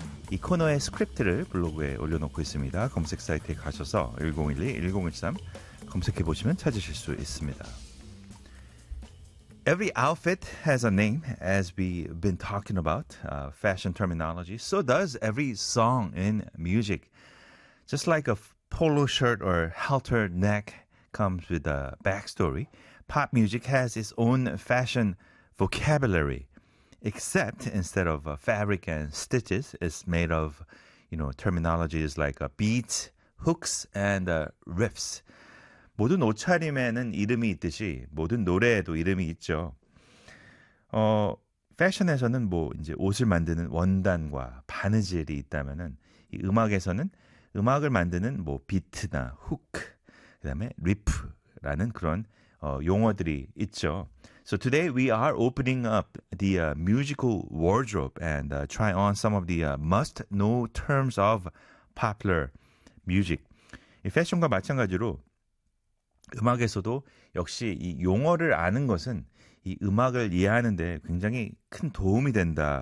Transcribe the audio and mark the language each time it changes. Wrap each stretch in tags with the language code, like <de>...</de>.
<ko>이 코너의 스크립트를 블로그에 올려놓고 있습니다. 검색 사이트에 가셔서 1012-1013 검색해보시면 찾으실 수 있습니다.</ko> <en>Every outfit has a name, as we've been talking about, fashion terminology. So does every song in music. Just like a polo shirt or halter neck comes with a backstory, pop music has its own fashion vocabulary. Except instead of fabric and stitches, it's made of, you know, terminologies like beats, hooks, and riffs.</en> <ko>모든 옷차림에는 이름이 있듯이 모든 노래에도 이름이 있죠. 패션에서는 뭐 이제 옷을 만드는 원단과 바느질이 있다면은 이 음악에서는 음악을 만드는 뭐 비트나 후크, 그다음에 리프라는 그런 용어들이 있죠.</ko> <en>So today we are opening up the musical wardrobe and try on some of the must-know terms of popular music.</en> <ko>이 패션과 마찬가지로 음악에서도 역시 이 용어를 아는 것은 이 음악을 이해하는 데 굉장히 큰 도움이 된다</ko>